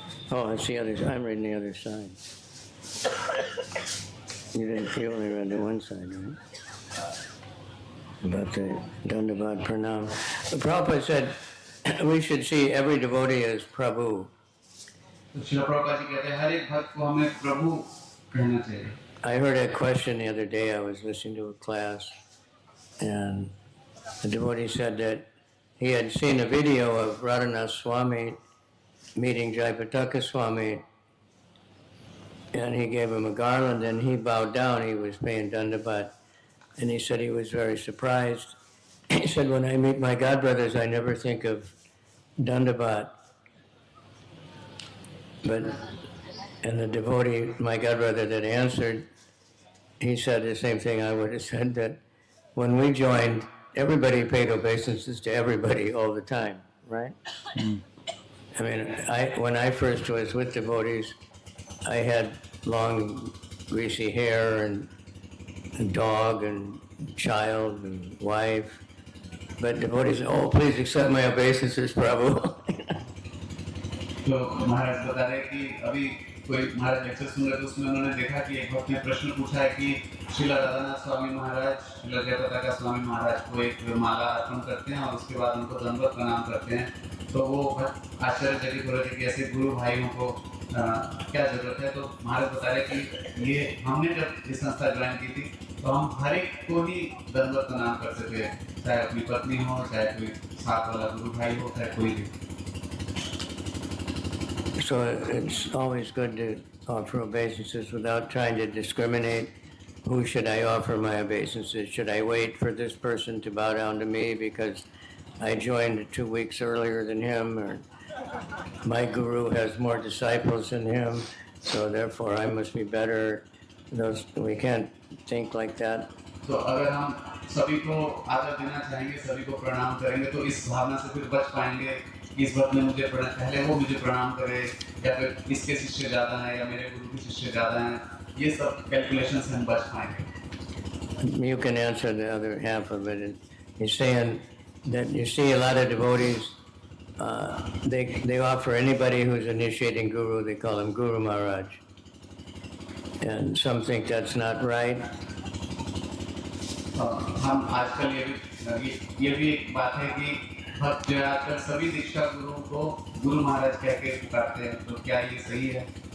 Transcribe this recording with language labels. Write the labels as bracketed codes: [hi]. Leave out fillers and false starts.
[en] Oh, it's the other. I'm reading the other side. You only read the one side, right? About the Dandavat Pranam. Prabhupada said we should see every devotee as Prabhu. [hi] तो श्रील प्रभुपाद जी कहते हैं हर एक भक्त को हमें प्रभु कहना चाहिए. [en] I heard a question the other day. I was listening to a class, and the devotee said that he had seen a video of Radhanath Swami meeting Jayapataka Swami, and he gave him a garland, and he bowed down. He was paying dandavat, and he said he was very surprised. He said, when I meet my godbrothers, I never think of dandavat. And the devotee, my godbrother that answered, he said the same thing I would have said, that when we joined, everybody paid obeisances to everybody all the time, right? Mm. I mean, when I first was with devotees, I had long, greasy hair and a dog and child and wife. But devotees said, oh, please accept my obeisances, Prabhu. [hi] तो महाराज बता रहे कि अभी कोई महाराज lecture सुन रहे थे, उसमें उन्होंने देखा कि एक भक्त ने प्रश्न पूछा है कि श्रील राधानाथ स्वामी महाराज, श्रील जयपताका स्वामी महाराज को एक माला अर्पण करते हैं और उसके बाद उनको दंडवत प्रणाम करते हैं. तो वो भक्त आश्चर्यचकित हो रहे थे कि ऐसे गुरु भाइयों को क्या जरूरत है. तो महाराज बता रहे कि ये हमने जब ये संस्था ज्वाइन की थी तो हम हर एक को ही दंडवत प्रणाम करते थे, चाहे अपनी पत्नी हो, चाहे कोई साथ वाला गुरु भाई हो, चाहे कोई भी. [en] So it's always good to offer obeisances without trying to discriminate. Who should I offer my obeisances? Should I wait for this person to bow down to me because I joined 2 weeks earlier than him, or my guru has more disciples than him, so therefore I must be better? We can't think like that. [hi] तो अगर हम सभी को आदर देना चाहेंगे, सभी को प्रणाम करेंगे, तो इस भावना से फिर बच पाएंगे. इस भक्त ने मुझे पहले वो मुझे प्रणाम करे, या फिर इसके शिष्य ज्यादा हैं या मेरे गुरु के शिष्य ज्यादा हैं, ये सब कैलकुलेशन से हम बच पाएंगे. [en] You can answer the other half of it. He's saying that you see a lot of devotees, they offer anybody who's initiating guru, they call him Guru Maharaj. And some think that's not right. [hi] हम आजकल ये भी एक बात है कि भक्त जो आजकल सभी दीक्षा गुरुओं को गुरु महाराज कह के पुकारते हैं, तो क्या ये सही है?